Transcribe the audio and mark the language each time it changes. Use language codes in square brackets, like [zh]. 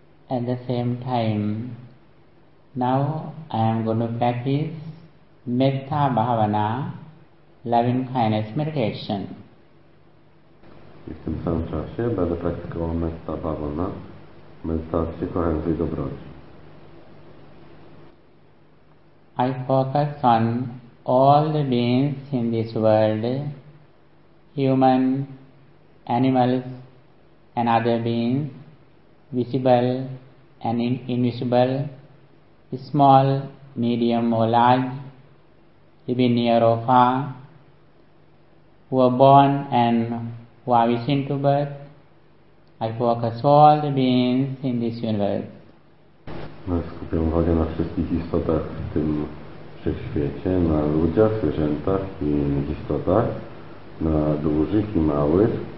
[en] At the same time, now I am going to practice Metta Bhavana, loving kindness meditation. [pl] W tym samym czasie będę praktykował Metta Bhavana, medytację kochającej dobroci. [en] I focus on all the beings in this world, human, animals, and other beings, visible and invisible, small, medium or large, even near or far, who are born and who are wishing to birth. I focus all the beings in this universe. [pl] Skupiam uwagę na wszystkich istotach w tym wszechświecie, na ludziach, zwierzętach i innych istotach, na dużych i małych.